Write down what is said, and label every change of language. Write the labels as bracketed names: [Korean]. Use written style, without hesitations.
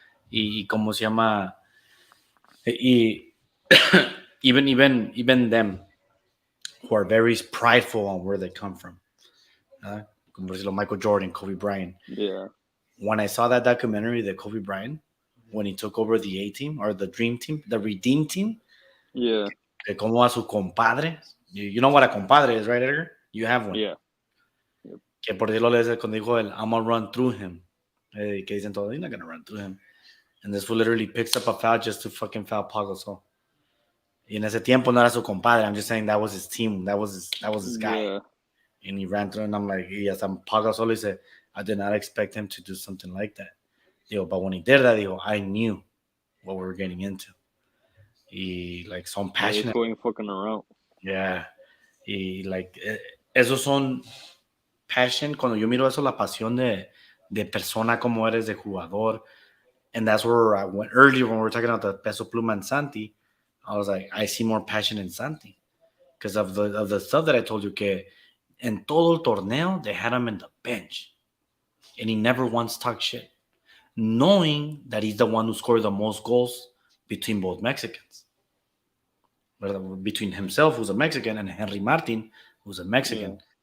[Spanish] Y cómo se llama. Y [English] even them who are very prideful on where they come from. [Spanish] Como decirlo, Michael Jordan, Kobe Bryant. [English] yeah. When I saw that documentary, the Kobe Bryant, when he took over the A team or the Dream Team, the Redeem Team, Yeah. [Spanish] que como a su compadre. [English] You know what a compadre is, right, Edgar? You have one. Yeah. [Spanish] Que por decirlo le dice cuando dijo él, [English] I'm gonna run through him. [Spanish] Que dicen todo, [English] you're not gonna run through him. And this fool literally picks up a foul just to fucking foul Pau Gasol. [Spanish] Y en ese tiempo no era su compadre. [English] I'm just saying that was his team. That was his guy. Yeah. And he ran through, and I'm like, yes, I'm Pau Gasol. He said, I did not expect him to do something like that. But when he did that, I knew what we were getting into. [Spanish] Y [English] like [Spanish] son [English] Yeah, he's passionate. going fucking around. Yeah. [Spanish] Y [English] like [Spanish] esos son [English] passion. [Spanish] Cuando yo miro eso, la pasión de persona como eres, de jugador. [English] And that's where I went earlier when we were talking about the Peso Pluma and Santi. I was like, I see more passion in Santi because of the stuff that I told you. [Spanish] Que en todo el torneo, [English] they had him in the bench, and he never once talked shit, knowing that he's the one who scored the most goals between both Mexicans, between himself, who's a Mexican, and Henry Martin, who's a Mexican.